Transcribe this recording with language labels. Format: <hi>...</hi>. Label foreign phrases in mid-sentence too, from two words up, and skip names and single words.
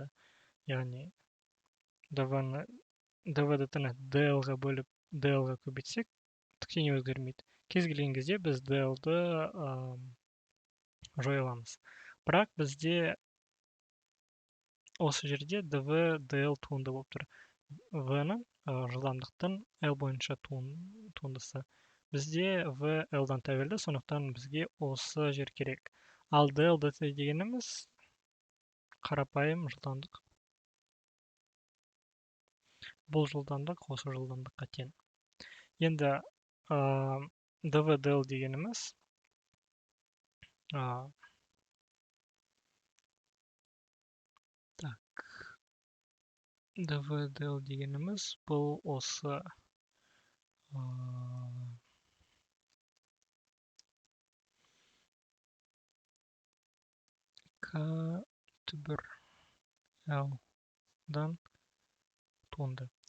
<kk>Яғни dv dt-ны dl-ға бөліп dl-ға көбейтсек, ештеңе өзгермейді. Кез келген кезде біз dl-ды жоя аламыз. Бірақ бізде осы жерде dv dl туынды болып тұр. v-ның жылдамдықтың l бойынша туындысы. Бізде v l-дан тәуелді, сондықтан бізге осы жер керек. Ал dl dt дегеніміз қарапайым жылдамдық. Бұл жылдамдық осы жылдамдыққа тең. Енді dv dl дегеніміз dv dl дегеніміз бұл осы k түбір l-дан туынды.</kk>